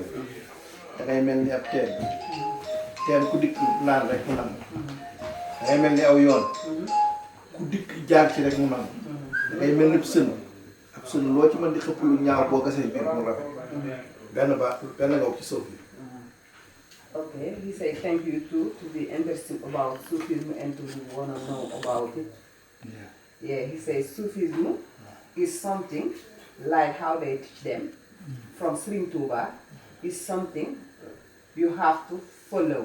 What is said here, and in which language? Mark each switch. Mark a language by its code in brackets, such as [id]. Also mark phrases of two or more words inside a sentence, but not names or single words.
[wo] Dangay mel ni ab teen ku dikk naan rek mu nangu. Dangay mel ni aw yoon ku dikk jaar ci rek mu nangu. Dangay mel ni ab sën loo ci mën di xëpp lu ñaaw boo gasee biir mu rafet. benn nga ci suuf bi. [en] Okay, he said thank you too to be interested about Sufism and to want to know about it. Yeah, he says Sufism is something like how they teach them from Serigne Touba, is something you have to follow.